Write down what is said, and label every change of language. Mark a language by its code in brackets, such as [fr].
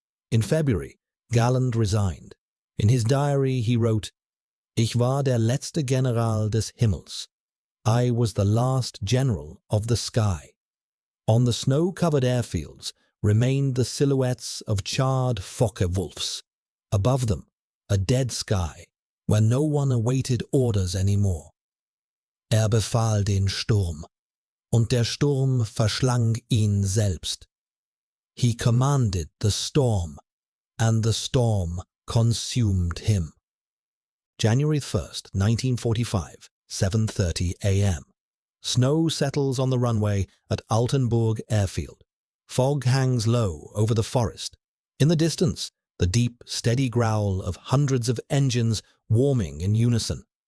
[en] In February, Galland resigned. In his diary he wrote, [de] "Ich war der letzte General des Himmels. [en] I was the last general of the sky." On the snow-covered airfields remained the silhouettes of charred Focke-Wulfs. Above them, a dead sky, where no one awaited orders anymore. [de] Befahl den Sturm, und der Sturm verschlang ihn selbst. [en] He commanded the storm, and the storm consumed him. January 1st, 1945, 7:30 a.m. Snow settles on the runway at Altenburg Airfield. Fog hangs low over the forest. In the distance, the deep, steady growl of hundreds of engines warming in unison.